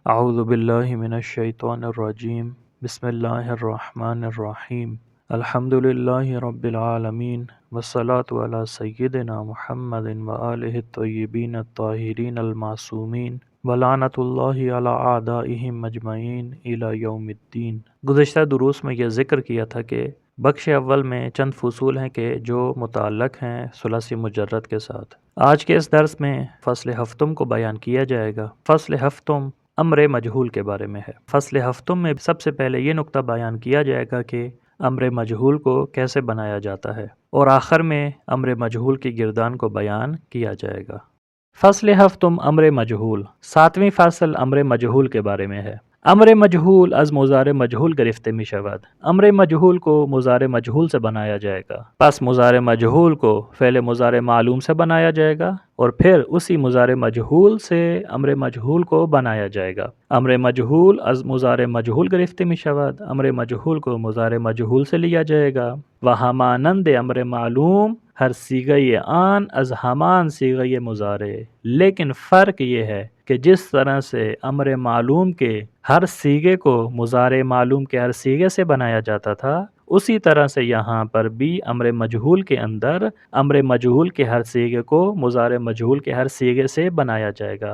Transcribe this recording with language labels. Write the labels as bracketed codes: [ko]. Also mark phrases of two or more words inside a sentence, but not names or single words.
[ar] اعوذ باللہ من الشیطان الرجیم بسم اللہ الرحمن الرحیم الحمد للہ رب العالمین والصلاة علی سیدنا محمد وآلہ الطیبین الطاہرین المعصومین ولعنۃ اللہ علی اعدائہم اجمعین الی یوم الدین۔ [ur] گزشتہ دروس میں یہ ذکر کیا تھا کہ بخش اول میں چند فصول ہیں کہ جو متعلق ہیں ثلاثی مجرد کے ساتھ۔ آج کے اس درس میں فصل ہفتم کو بیان کیا جائے گا۔ فصل ہفتم امر مجہول کے بارے میں ہے۔ فصل ہفتم میں سب سے پہلے یہ نقطہ بیان کیا جائے گا کہ امر مجہول کو کیسے بنایا جاتا ہے، اور آخر میں امر مجہول کی گردان کو بیان کیا جائے گا۔ فصل ہفتم امر مجہول، ساتویں فصل امر مجہول کے بارے میں ہے۔ [fa] امر مجہول از مضارع مجہول گرفته می شود۔ [ur] امر مجہول کو مضارع مجہول سے بنایا جائے گا، پس مضارع مجہول کو فعل مضارع معلوم سے بنایا جائے گا، اور پھر اسی مضارع مجہول سے امر مجہول کو بنایا جائے گا۔ [fa] امر مجہول از مضارع مجہول گرفته می شود، [ur] امر مجہول کو مضارع مجہول سے لیا جائے گا۔ [fa] و همانند امر معلوم ہر صیغہ آن از ہمان صیغہ مضارع، [ur] لیکن فرق یہ ہے کہ جس طرح سے امر معلوم کے ہر صیغے کو مضارع معلوم کے ہر صیغے سے بنایا جاتا تھا، اسی طرح سے یہاں پر بھی امر مجہول کے اندر امر مجہول کے ہر صیغے کو مضارع مجہول کے ہر صیغے سے بنایا جائے گا۔